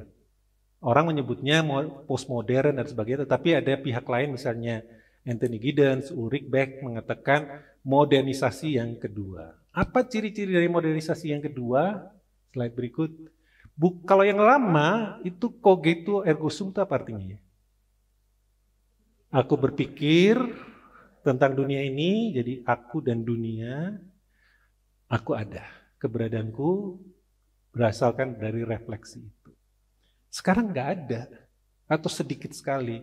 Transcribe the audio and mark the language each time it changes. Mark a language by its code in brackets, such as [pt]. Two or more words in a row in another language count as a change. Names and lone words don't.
[id] Orang menyebutnya postmodern dan sebagainya, tetapi ada pihak lain misalnya Anthony Giddens, Ulrich Beck mengatakan modernisasi yang kedua. Apa ciri-ciri dari modernisasi yang kedua? Slide berikut. Kalau yang lama itu [la] cogito ergo sum [id] itu apa artinya? Aku berpikir tentang dunia ini, jadi aku dan dunia, aku ada. Keberadaanku berasalkan dari refleksi itu. Sekarang nggak ada. atau sedikit sekali.